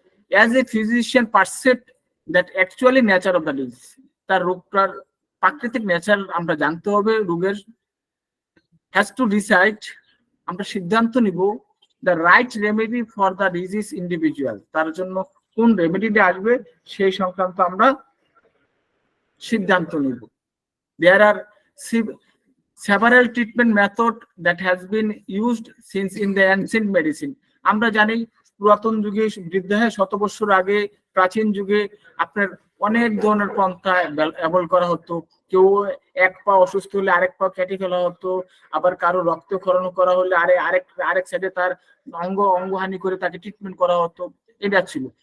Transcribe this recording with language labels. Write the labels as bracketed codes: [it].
[en] as a physician percept that actually nature of the disease, [bn] তার রোগটার প্রাকৃতিক nature আমরা জানতে হবে রোগের। [en] has to decide, [bn] আমরা সিদ্ধান্ত নিব [en] the right remedy for the disease individual, [bn] তার জন্য কোন রেমেডিটা আসবে সেই সংক্রান্ত আমরা সিদ্ধান্ত নিব। [en] There are several treatment methods that has been used since in the ancient medicine. [bn] আমরা জানি পুরাতন যুগে, বৃদ্ধ শত বছর আগে প্রাচীন যুগে আপনার অনেক ধরনের পন্থা ব্যবহার করা হতো। কেউ এক পা অসুস্থ হলে আরেক পা কেটে ফেলা হতো, আবার কারো রক্তক্ষরণ করা হলে আরেক সাইডে তার অঙ্গহানি করে তাকে ট্রিটমেন্ট করা হতো, এটা ছিল।